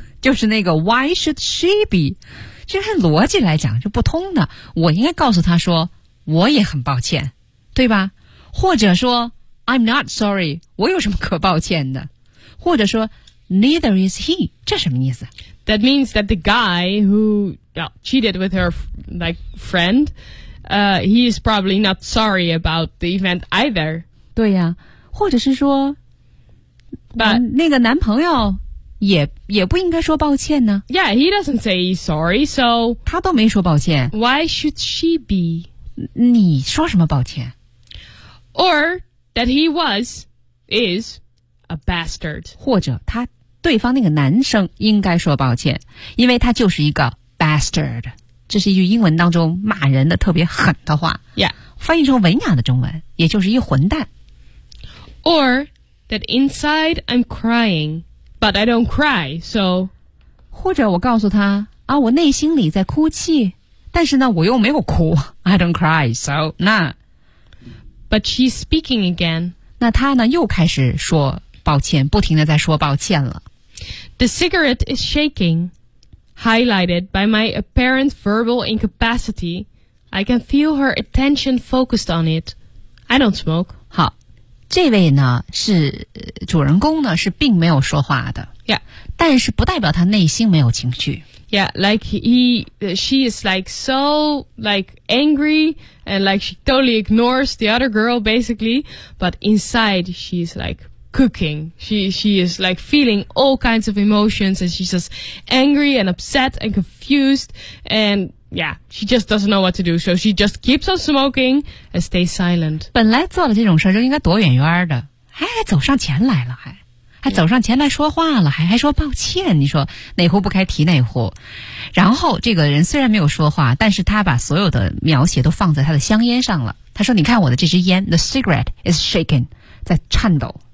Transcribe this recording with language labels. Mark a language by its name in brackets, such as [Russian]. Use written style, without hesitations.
[Chinese] 就是那个 [English] why should she be? [Chinese] 其实按逻辑来讲是不通的我应该告诉他说我也很抱歉对吧或者说 [English] I'm not sorry [Chinese] 我有什么可抱歉的或者说 [English] neither is he [Chinese] 这什么意思 [English] That means that the guy who cheated with her like friend, he is probably not sorry about the event either. [Chinese] 对呀、啊，或者是说， [English] but [Chinese] 那个男朋友也不应该说抱歉呢。 [English] Yeah, he doesn't say he's sorry, so [Chinese] 他都没说抱歉。 [English] Why should she be? [Chinese] 你说什么抱歉 [English] ？Or that he was is a bastard. [Chinese] 或者他。对方那个男生应该说抱歉因为他就是一个 bastard 这是一句英文当中骂人的特别狠的话、 [English] yeah. [Chinese] 翻译成文雅的中文也就是一混蛋 [English] Or that inside I'm crying but I don't cry so [Chinese] 或者我告诉他啊，我内心里在哭泣但是呢我又没有哭 [English] I don't cry so But she's speaking again [Chinese] 那他呢又开始说抱歉，不停地在说抱歉了。 [English] The cigarette is shaking, highlighted by my apparent verbal incapacity. I can feel her attention focused on it. I don't smoke. [Chinese] 好，这位呢是主人公呢是并没有说话的。 [English] Yeah. [Chinese] 但是不代表他内心没有情绪。 [English] Yeah, like she is like so like angry and like she totally ignores the other girl basically. But inside she's like cooking. She is like feeling all kinds of emotions and she's just angry and upset and confused. And yeah, she just doesn't know what to do. So she just keeps on smoking and stays silent. [Chinese] 本来做了这种事就应该躲远远的。哎，走上前来了，还走上前来说话了，还说抱歉，你说哪壶不开提哪壶。然后这个人虽然没有说话，但是他把所有的描写都放在他的香烟上了。他说你看我的这支烟 [English] The cigarette is shaking， [Chinese] 在颤抖。